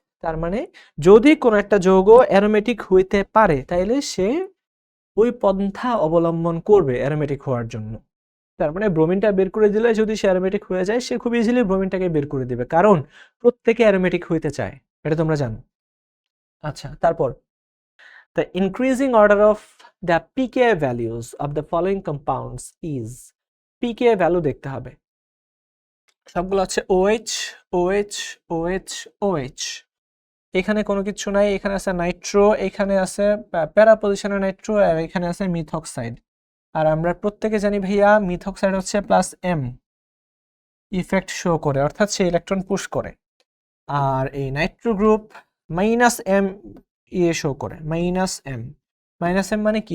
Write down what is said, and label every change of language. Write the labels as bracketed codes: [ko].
[bn] তার মানে যদি কোনো একটা যৌগ অ্যারোমেটিক হইতে পারে তাইলে সে ওই পন্থা অবলম্বন করবে অ্যারোমেটিক হওয়ার জন্য। তার মানে ব্রোমিনটা বের করে দিলে যদি সে অ্যারোমেটিক হয়ে যায়, সে খুব ইজিলি ব্রোমিনটাকে বের করে দিবে, কারণ প্রত্যেকে অ্যারোমেটিক হইতে চায়, এটা তোমরা জানো। আচ্ছা, তারপর [en] the increasing order of the pKa values of the following compounds is, [bn] pKa value দেখতে হবে, সবগুলো হচ্ছে OH OH [en] OH OH। [bn] এখানে কোনো কিছু নাই, এখানে আছে নাইট্রো, এখানে আছে প্যারা পজিশনের নাইট্রো, আর এখানে আছে মিথক্সাইড। আর আমরা প্রত্যেকে জানি ভাইয়া মিথক্সাইড হচ্ছে +M ইফেক্ট শো করে, অর্থাৎ সে ইলেকট্রন পুশ করে। আর এই নাইট্রো গ্রুপ -M শো করে, -M মানে কি?